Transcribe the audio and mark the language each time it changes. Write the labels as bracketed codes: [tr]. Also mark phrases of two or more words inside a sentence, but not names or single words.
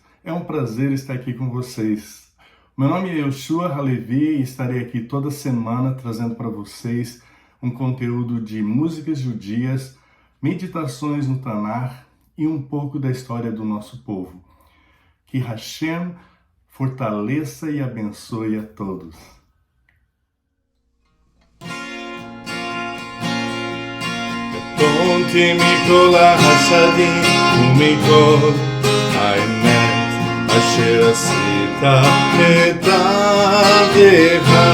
[pt] É um prazer estar aqui com vocês. Meu nome é Yoshua Halevi e estarei aqui toda semana trazendo para vocês um conteúdo de músicas judias, meditações no Tanar e um pouco da história do nosso povo. Que Hashem fortaleça e abençoe a todos. [he] קטונתי מכל החסדים ומכל האמת אשר עשית את עבדך.